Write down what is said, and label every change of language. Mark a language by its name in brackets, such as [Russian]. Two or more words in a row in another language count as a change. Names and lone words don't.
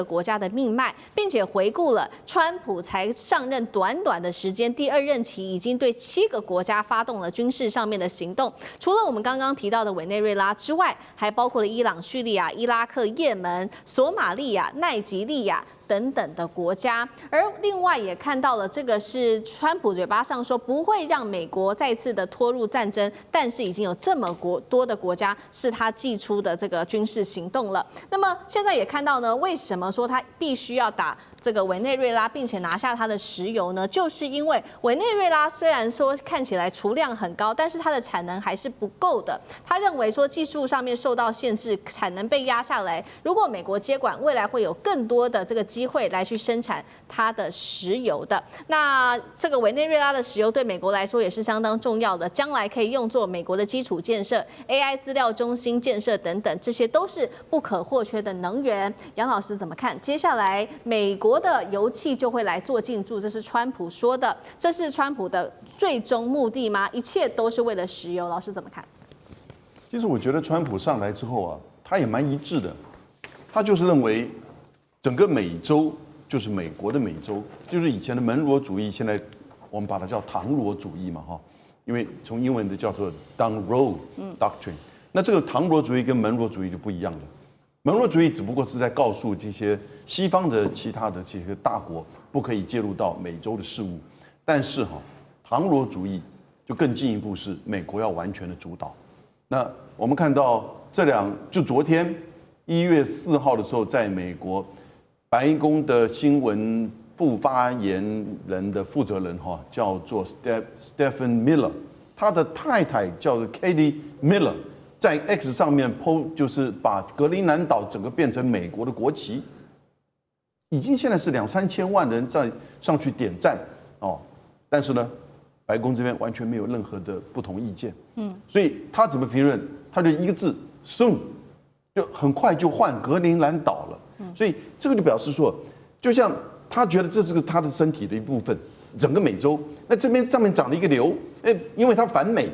[Chinese] 國家的命脈，並且回顧了川普才上任短短的時間，第二任期已經對7個國家發動了軍事上面的行動，除了我們剛剛提到的委內瑞拉之外，還包括了伊朗、敘利亞、伊拉克、也門、索馬利亞、奈及利亞等等的國家，而另外也看到了，这個是川普嘴巴上說不會讓美國再次的拖入戰爭，但是已經有這麼多的國家是他祭出的這個軍事行動了。那麼現在也看到呢，為什麼說他必須要打這個委內瑞拉，並且拿下它的石油呢？就是因為委內瑞拉雖然說看起來儲量很高，但是它的產能還是不夠的。他認為說技術上面受到限制，產能被壓下來。如果美國接管，未來會有更多的這個機會來去生產它的石油的。那這個委內瑞拉的石油對美國來說也是相當重要的，將來可以用作美國的基礎建設、AI 資料中心建設等等，這些都是不可或缺的能源。楊老師怎麼看？接下來美國的油氣就會來做進駐，這是川普說的，這是川普的最終目的嗎？一切都是為了石油？老師怎麼看？其實我覺得川普上來之後啊，他也蠻一致的，他就是認為整個美洲就是美國的美洲，就是以前的門羅主義，現在我們把它叫唐羅主義嘛，哈，因為從英文的叫做 Monroe Doctrine，那這個唐羅主義跟門羅主義就不一樣了。门罗主義只不過是在告訴這些西方的其他的這些大國不可以介入到美洲的事務，但是唐羅主義就更進一步，是美國要完全的主導。那我們看到就昨天1月4號的時候，在美國白宮的新聞副發言人的負責人叫做 Stephen Miller， 他的太太叫做 Katie Miller。在 X 上面 po 就是把格陵蘭島整個變成美國的國旗，已經現在是2-3千萬人在上去點讚哦，但是呢，白宮這邊完全沒有任何的不同意見，所以他怎麼評論？他就一個字 soon， 就很快就換格陵蘭島了，所以這個就表示說，就像他覺得這是他的身體的一部分，整個美洲，那這邊上面長了一個瘤，因為他反美。